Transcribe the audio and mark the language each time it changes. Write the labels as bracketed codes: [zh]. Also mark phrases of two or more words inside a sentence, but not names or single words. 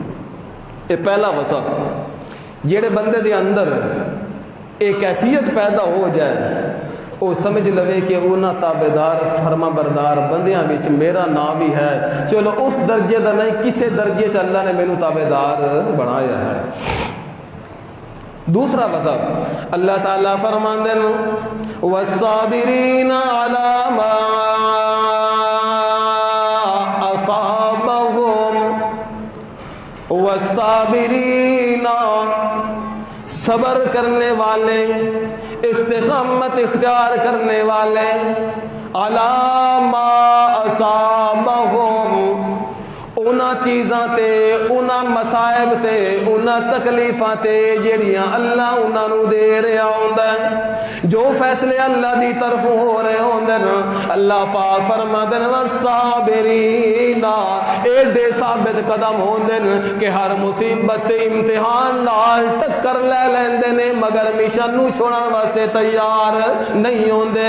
[pa] ਇਹ ਪਹਿਲਾ ਵਸਫ। ਜਿਹੜੇ ਬੰਦੇ ਦੇ ਅੰਦਰ ਇਹ ਕੈਫੀਅਤ ਪੈਦਾ ਹੋ ਜਾਏ, ਉਹ ਸਮਝ ਲਵੇ ਕਿ ਉਹਨਾਂ ਤਾਬੇਦਾਰ ਫਰਮਾ ਬਰਦਾਰ ਬੰਦਿਆਂ ਵਿੱਚ ਮੇਰਾ ਨਾਮ ਵੀ ਹੈ। ਚਲੋ ਉਸ ਦਰਜੇ ਦਾ ਨਹੀਂ, ਕਿਸੇ ਦਰਜੇ 'ਚ ਅੱਲਾ ਨੇ ਮੈਨੂੰ ਤਾਬੇਦਾਰ ਬਣਾਇਆ ਹੈ। [ur] دوسرا وصف اللہ تعالیٰ فرماتے ہیں [ar] والصابرين على ما أصابهم والصابرين, [ur] ، صبر کرنے والے، استقامت اختیار کرنے والے, [ar] على ما أصابهم, [pa] ، اُنہاں چیزاں تے، اُنہاں مصائب تے، اُنہاں تکلیفاں تے جہڑیاں اللہ اُنہاں نوں دے رہا ہندا ہے. جو فیصلے اللہ دی طرفوں ہو رہے ہوندے ن، اللہ پاک فرماندے ن والصابرینا، ایڈے ثابت قدم ہوندے ن کہ ہر مصیبت تے امتحان نال ٹکر لے لیندے نے، مگر مشن نوں چھوڑن واسطے تیار نہیں ہوندے.